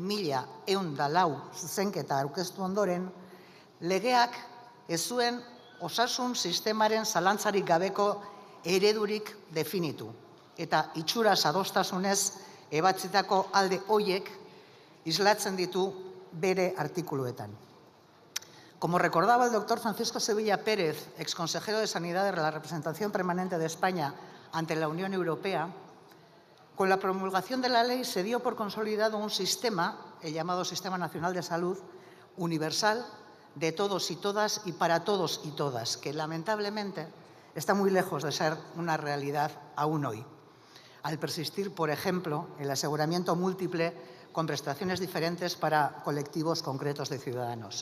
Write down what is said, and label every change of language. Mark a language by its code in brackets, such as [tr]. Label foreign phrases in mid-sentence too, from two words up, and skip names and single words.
[eu] 1104 zuzenketa aurkeztu ondoren, legeak ez zuen osasun sistemaren zalantzarik gabeko eredurik definitu eta itxuraz adostasunez ebatzitako alde horiek islatzen ditu bere artikuluetan. [es] Como recordaba el doctor Francisco Sevilla Pérez, exconsejero de Sanidad de la Representación Permanente de España ante la Unión Europea, con la promulgación de la ley se dio por consolidado un sistema, el llamado Sistema Nacional de Salud, universal, de todos y todas y para todos y todas, que lamentablemente está muy lejos de ser una realidad aún hoy, al persistir, por ejemplo, el aseguramiento múltiple con prestaciones diferentes para colectivos concretos de ciudadanos.